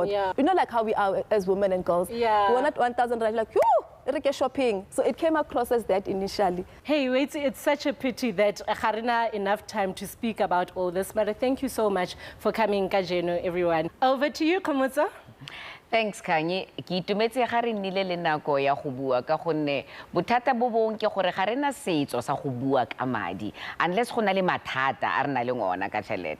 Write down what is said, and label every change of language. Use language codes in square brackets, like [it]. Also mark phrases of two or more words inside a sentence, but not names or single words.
[en] You know, like how we are as women and girls. We want 1,000 rand, like, shopping. So it came across as that initially. Hey, wait, it's such a pity that Harina enough time to speak about all this, but thank you so much for coming, Kajeno, everyone. Over to you, Khomotso. Thanks, Kanye. [tn] Ke itumetse ga re nnile le nako ya go bua ka gonne bothata bo bong ke gore ga re na setso sa go bua ka madi unless go na le mathata a re na le ngona ka tšhelete.